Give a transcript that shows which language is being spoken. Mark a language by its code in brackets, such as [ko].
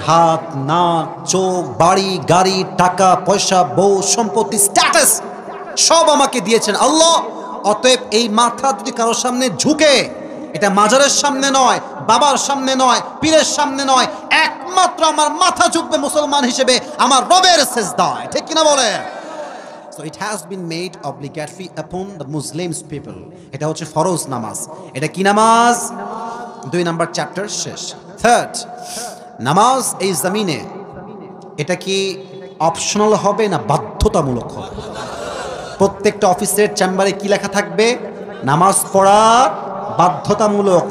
[bn] হাত, নাক, চোখ, বাড়ি, গাড়ি, টাকা পয়সা, বউ, সম্পত্তি, স্ট্যাটাস সব আমাকে দিয়েছেন আল্লাহ। অতএব এই মাথা যদি কারোর সামনে ঝুঁকে, এটা মাজারের সামনে নয়, বাবার সামনে নয়, পীরের সামনে নয়, একমাত্র আমার মাথা ঝুঁকবে মুসলমান হিসেবে আমার রবের সিজদায়, ঠিক কিনা বলে? [en] So it has been made obligatory upon the Muslims people. [bn] এটা হচ্ছে ফরজ নামাজ। এটা কি নামাজ? 2 নাম্বার চ্যাপ্টার শেষ। 3rd, নামাজ এই জমিনে এটা কি অপশনাল হবে না বাধ্যতামূলক হবে? প্রত্যেকটা অফিসের চেম্বারে কি লেখা থাকবে? নামাজ পড়া বাধ্যতামূলক।